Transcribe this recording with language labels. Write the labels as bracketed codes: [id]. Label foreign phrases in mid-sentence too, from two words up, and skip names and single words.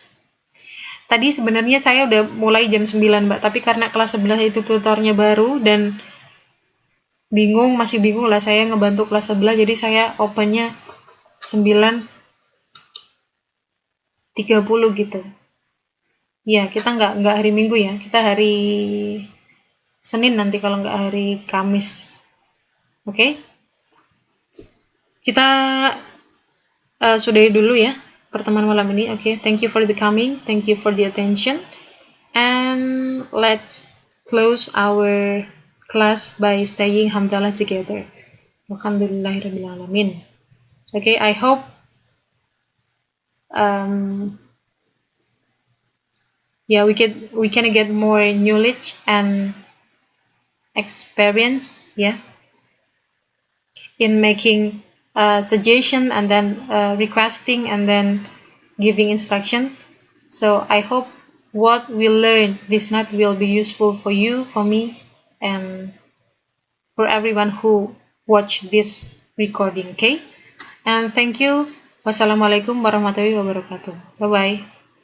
[id] Tadi sebenarnya saya udah mulai jam 9, Mbak, tapi karena kelas 11 itu tutornya baru dan masih bingung lah, saya ngebantu kelas 11, jadi saya opennya 9.30 gitu. Ya, kita nggak hari Minggu ya, kita hari Senin nanti kalau nggak hari Kamis. Oke? Kita sudahi dulu ya pertemuan malam ini. Oke, [en] thank you for the coming, thank you for the attention, and let's close our class by saying hamdalah together. [ar] الحمد لله رب العالمين. [en] Okay, I hope we can get more knowledge and experience in making suggestion and then requesting and then giving instruction. So I hope what we learn this night will be useful for you, for me, and for everyone who watch this recording. Okay, and thank you. [ar] والسلام عليكم ورحمة الله وبركاته. [en] Bye bye.